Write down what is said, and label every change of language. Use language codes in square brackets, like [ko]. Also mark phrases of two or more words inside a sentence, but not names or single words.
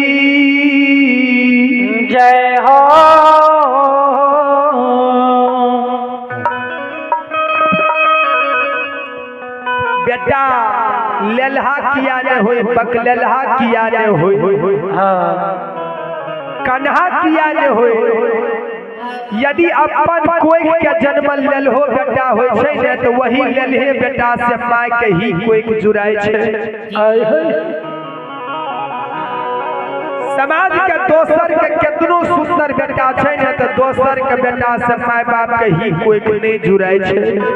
[mai] जय हो बेटा लेलहा किया ने होई, बकलेलहा किया ने होई, हाँ कन्हा किया ने होई। यदि अपन कोई के जन्म लेल हो बेटा होय छै ने तो वही लेलहे बेटा से माय के ही कोई जुड़ाय छै। समाज के दोसर के कितनो सुंदर बेटा छै ने तो दोसर के बेटा से माय बाप के ही कोई नहीं जुड़ाय छै।